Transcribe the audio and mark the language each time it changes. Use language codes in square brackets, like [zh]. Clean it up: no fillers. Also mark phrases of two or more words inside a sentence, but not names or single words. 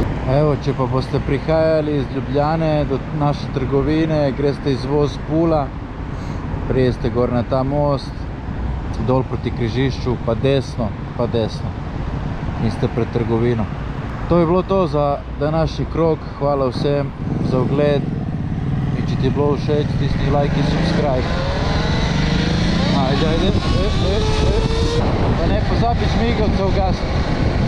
[sl] Evo, če pa boste prihajali iz Ljubljane do naše trgovine, greste izvoz Pula, prijeste gor na ta most, dol proti križišču, pa desno, in ste pred trgovino. To je bilo to za današnji krog, hvala vsem za ogled in če ti je bilo všeč, stisni like in subscribe. Ajde, pa ne pozabi žmigovca ugasniti.